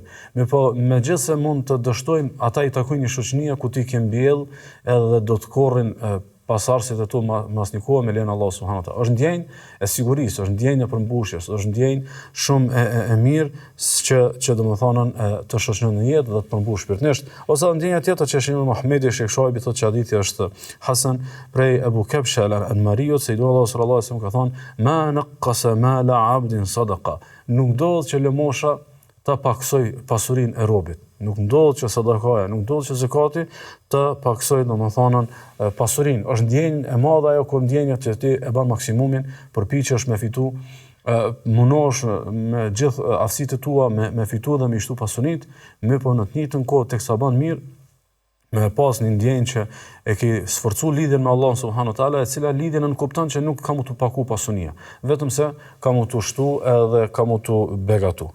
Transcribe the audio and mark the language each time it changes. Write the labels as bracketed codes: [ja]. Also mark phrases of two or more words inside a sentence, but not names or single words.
[sq] Mirëpo megjithëse mund të dështojnë, ata i takojnë një shoqënie ku ti ke mbjell edhe do të korrin pasardhësit e tu mas një kohë me lejen e Allahut [ar] سبحانه وتعالى. [sq] Është ndjenjë e sigurisë, është ndjenjë e përmbushjes, është ndjenjë shumë e mirë që domethënë të shoqëron në jetë dhe të përmbush shpirtërisht. Ose ndjenja tjetër që Sheikh Muhamedi Sheikh Shoaib thotë që hadithi është hasan prej Abu Kabsha al-Anmariut se Allahu [ar] صلى الله عليه وسلم [sq] ka thonë: [ar] "ما نقص مال عبد صدقة." [sq] Nuk ndodh që lëmosha ta paksoj pasurinë e robit. Nuk ndodh që sadakaja, nuk ndodh që zakati të paksoj domethënë pasurinë. Është ndjenjë e madhe ajo kur ndjenja që ti e bën maksimumin, përpiqesh me fitu, munosh me gjithë aftësitë tua me fitu dhe me shtu pasunitë, mirë po në të njëjtën kohë teksa bën mirë, me pas një ndjenjë që e ke sforcu lidhjen me Allahun [ar] سبحانه وتعالى, [sq] e cila lidhje nën kupton që nuk ka mu të paku pasunia, vetëm se ka mu të shtu edhe ka mu të begatu.